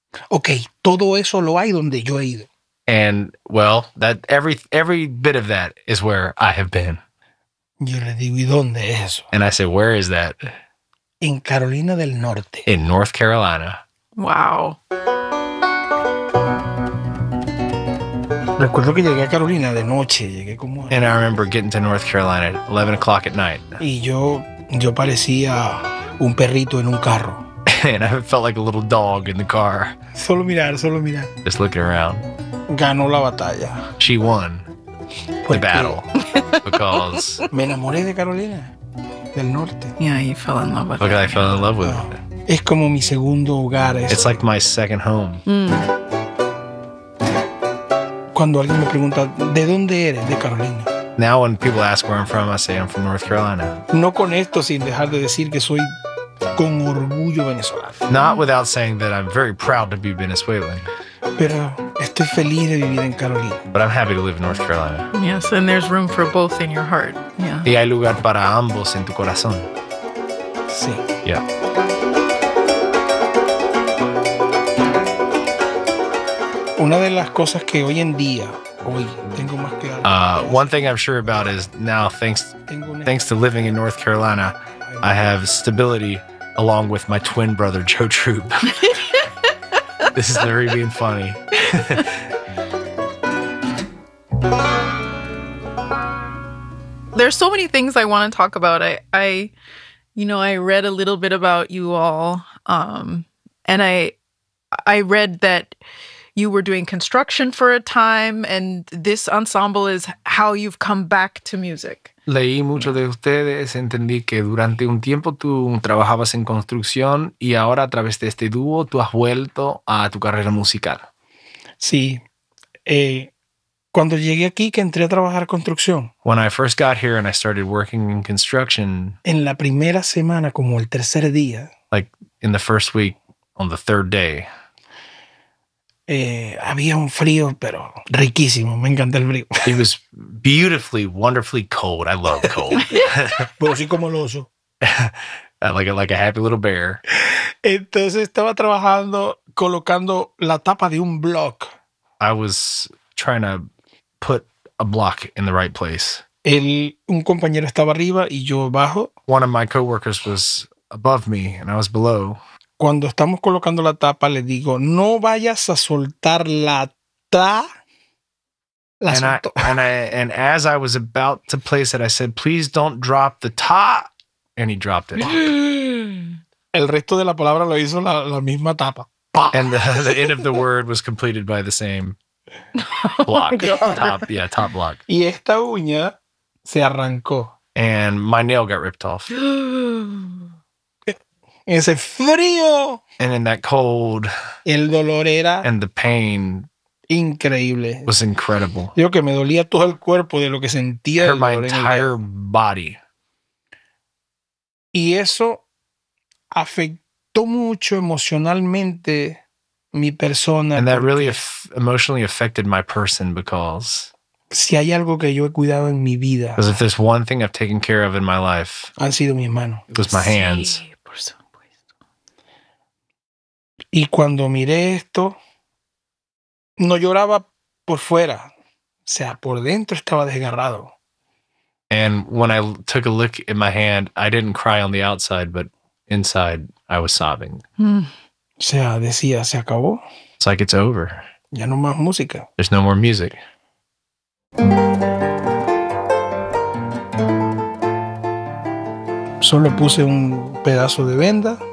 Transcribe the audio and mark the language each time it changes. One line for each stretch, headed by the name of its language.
Spanish: Okay, todo eso lo hay donde yo he ido.
English: And well, that every bit of that is where I have been.
Spanish: Yo le digo, ¿y dónde es eso?
English: And I said, where is that?
Spanish: En Carolina del Norte.
English: In North Carolina. Wow.
Spanish: Recuerdo que llegué a Carolina de noche, llegué como.
English: And I remember getting to North Carolina at 11 o'clock at night.
Spanish: Y yo parecía un perrito en un carro.
English: And I felt like a little dog in the car.
Spanish: Solo mirar, solo mirar.
English: Just looking around.
Spanish: Ganó la batalla.
English: She won the battle. Because
Spanish: me enamoré de Carolina del Norte.
English: Yeah, you fell in love with because it. Okay, I fell in love with it.
Spanish: Es como mi segundo hogar.
English: It's like my second home.
Spanish: Cuando alguien me pregunta, ¿de dónde eres? De Carolina.
English: Now when people ask where I'm from, I say I'm from North Carolina.
Spanish: No con esto, sin dejar de decir que soy con orgullo venezolano.
English: Not without saying that I'm very proud to be Venezuelan.
Spanish: Pero estoy feliz de vivir en Carolina.
English: But I'm happy to live in North Carolina. Yes, and there's room for both in your heart. Yeah.
Spanish: Y hay lugar para ambos en tu corazón. Sí.
English: Yeah.
Spanish: Una de las cosas que hoy en día, hoy tengo más que
English: One thing I'm sure about is now thanks to living in North Carolina, I have stability along with my twin brother Joe Troop. This is very being funny. There's so many things I want to talk about. I read a little bit about you all, and I read that you were doing construction for a time, and this ensemble is how you've come back to music.
Spanish: Leí mucho de ustedes, entendí que durante un tiempo tú trabajabas en construcción y ahora a través de este dúo tú has vuelto a tu carrera musical. Sí. Cuando llegué aquí, que entré a trabajar construcción.
English: When I first got here and I started working in construction.
Spanish: En la primera semana, como el tercer día.
English: Like in the first week, on the third day.
Spanish: Había un frío, pero riquísimo. Me encanta el frío.
English: It was beautifully, wonderfully cold. I love cold.
Spanish: Pero sí como el oso.
English: Like a happy little bear.
Spanish: Entonces estaba trabajando, colocando la tapa de un block.
English: I was trying to put a block in the right place.
Spanish: Un compañero estaba arriba y yo abajo.
English: One of my coworkers was above me and I was below.
Spanish: cuando estamos colocando la tapa, le digo, no vayas a soltar la ta. La and solto.
English: And as I was about to place it, I said, please don't drop the ta. And he dropped it.
Spanish: El resto de la palabra lo hizo la misma tapa. Bah.
English: And the end of the word was completed by the same block. Oh, top, yeah, top block.
Spanish: Y esta uña se arrancó.
English: And my nail got ripped off.
Spanish: Ese frío.
English: And in that cold.
Spanish: El dolor era.
English: And the pain.
Spanish: Increíble.
English: Was incredible.
Spanish: Yo que me dolía todo el cuerpo de lo que sentía.
English: Hurt my entire body.
Spanish: Y eso afectó mucho emocionalmente mi persona.
English: And that really emotionally affected my person because...
Spanish: Si hay algo que yo he cuidado en mi vida...
English: Because if there's one thing I've taken care of in my life...
Spanish: Han sido mis manos.
English: It was my hands.
Spanish: Sí, por supuesto. Y cuando miré esto, no lloraba por fuera. O sea, por dentro estaba desgarrado.
English: And when I took a look at my hand, I didn't cry on the outside, but inside I was sobbing.
Spanish: Mm. O sea, decía, se acabó.
English: It's like it's over.
Spanish: Ya no más música.
English: There's no more music.
Spanish: Solo puse un pedazo de venda.